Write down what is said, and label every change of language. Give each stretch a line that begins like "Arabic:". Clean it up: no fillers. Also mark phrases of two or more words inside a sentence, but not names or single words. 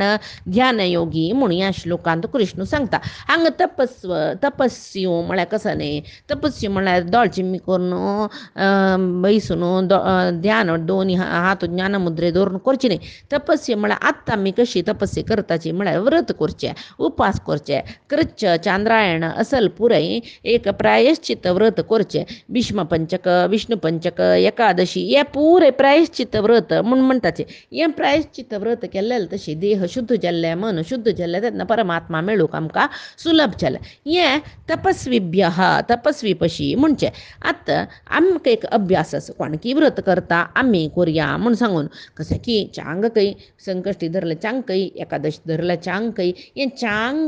Konkani: ध्यान योगी म्हूण ह्या श्लोकांत कृष्ण सांगता हांगा तपस्यो म्हळ्यार कसो न्ही तपस्यो म्हळ्यार दोळ चिम्मी करून बैसून ध्यान दोनी हात ज्ञान मुद्रे दवरून करची न्ही तपस्या म्हळ्यार आत्तां आमी कशी तपस्या करताची म्हळ्यार व्रत करचे उपास करचे कृच्छ चांद्रायण असल पुरय एक प्रायश्चित व्रत करचे भीष्म पंचक विष्णु पंचक एकादशी हे पुरे प्रायश्चित व्रत म्हूण म्हणटाचे हें प्रायश्चित व्रत केल्लें तशी देह शुद्ध जाल्ले मन शुद्ध जाल्ले तेन्ना परमात्मा मेळूंक आमकां सुलभ जालें हें तपस्वी पशी म्हणचे आतां आमकां एक अभ्यास आसा कोणकी व्रत करता आमी करया म्हूण सांगून कशें की चांग कय संकश्टी धरले चांग कय एकादशी धरले चांग कय हें चांग